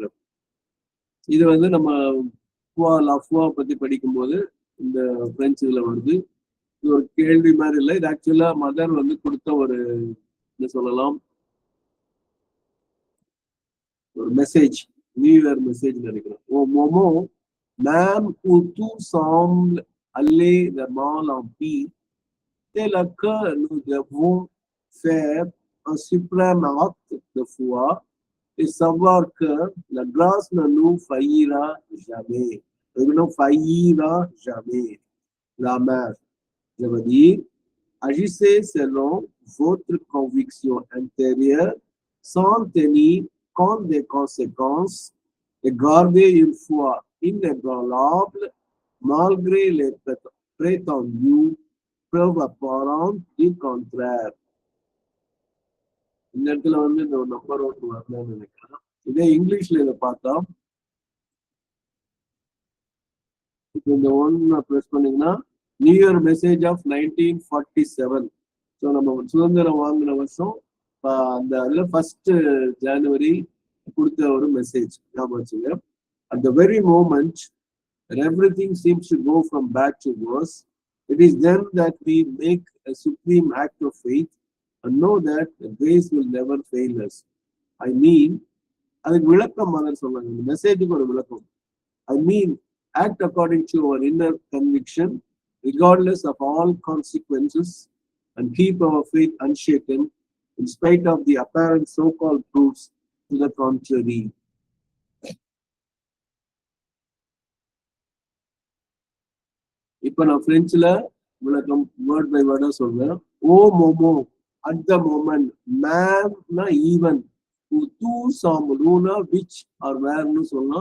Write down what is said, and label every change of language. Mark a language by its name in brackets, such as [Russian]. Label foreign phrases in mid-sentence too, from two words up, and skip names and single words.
[Tamil] இது வந்து நம்ம லஃப்வா பத்தி படிக்கும்போது இந்த பிரெஞ்சு இதுல வருது. இது ஒரு கேள்வி மாதிரி இல்லை, இது ஆக்சுவலா மதர் வந்து கொடுத்த ஒரு என்ன சொல்லலாம், ஒரு மெசேஜ், [English] new year message [Tamil] நினைக்கிறேன். [French] Au moment même où tout semble aller de mal en pis, tel que nous devons faire un suprême acte de foi et savoir que la grâce ne nous faillira jamais. Ne nous faillira jamais. La mère, je veux dire, agissez selon votre conviction intérieure sans tenir compte des conséquences et gardez une foi inébranlable malgré les prétendues preuves apparentes du contraire. [Tamil] இந்த இடத்துல வந்து இந்த நம்பர் ஒன்று வரலன்னு நினைக்கிறேன். இதே இங்கிலீஷ்ல இதை பார்த்தா இப்போ இந்த ஒன்று ப்ரெஸ் பண்ணீங்கன்னா [English] New Year message of 1947. [Tamil] ஸோ நம்ம சுதந்திரம் வாங்கின வருஷம் அந்த அதுல 1 ஜனவரி கொடுத்த ஒரு மெசேஜ் ஞாபகம் வச்சுங்க. [English] At the very moment when everything seems to go from bad to worse, it is then that we make a supreme act of faith and know that the grace will never fail us. I mean, [Tamil] அதுக்கு விளக்கம் மாதிரி சொல்றாங்க, இந்த மெசேஜுக்கு ஒரு விளக்கம். [English] I mean, act according to our inner conviction, regardless of all consequences, and keep our faith unshaken in spite of the apparent so-called proofs to the contrary. [Tamil] இப்ப நான் பிரெஞ்சுல விளக்கம் [English] word by word [Tamil] சொல்றேன். [French] Au moment, [English] at the moment, [Tamil] மேம்னா ஈவன், [French] tout semble [Tamil] விச் ஆர் வேர்னு சொல்லலாம்.